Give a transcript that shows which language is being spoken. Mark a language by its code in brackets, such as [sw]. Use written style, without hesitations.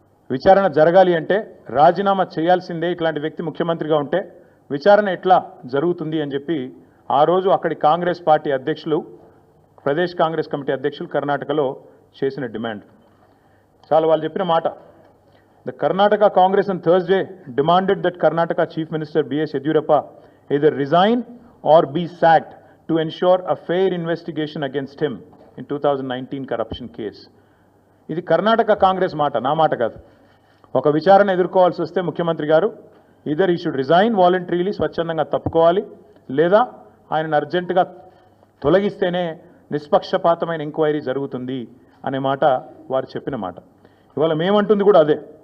[te] విచారణ జరగాలి అంటే రాజీనామా చేయాల్సిందే, ఇట్లాంటి వ్యక్తి ముఖ్యమంత్రిగా ఉంటే విచారణ ఎట్లా జరుగుతుంది అని చెప్పి ఆ రోజు అక్కడి కాంగ్రెస్ పార్టీ అధ్యక్షులు, ప్రదేశ్ కాంగ్రెస్ కమిటీ అధ్యక్షులు కర్ణాటకలో చేసిన డిమాండ్. చాలా వాళ్ళు చెప్పిన మాట. [en] The Karnataka Congress on Thursday demanded that Karnataka Chief Minister B.S. Yediyurappa either resign or be sacked to ensure a fair investigation against him in 2019 corruption case. [te] ఇది కర్ణాటక కాంగ్రెస్ మాట, నా మాట కాదు. ఒక విచారణ ఎదుర్కోవాల్సి వస్తే ముఖ్యమంత్రి గారు [en] either he should resign voluntarily, [te] స్వచ్ఛందంగా తప్పుకోవాలి, లేదా ఆయనను అర్జెంటుగా తొలగిస్తేనే నిష్పక్షపాతమైన ఎంక్వైరీ జరుగుతుంది అనే మాట వారు చెప్పిన మాట. ఇవాళ మేమంటుంది కూడా అదే.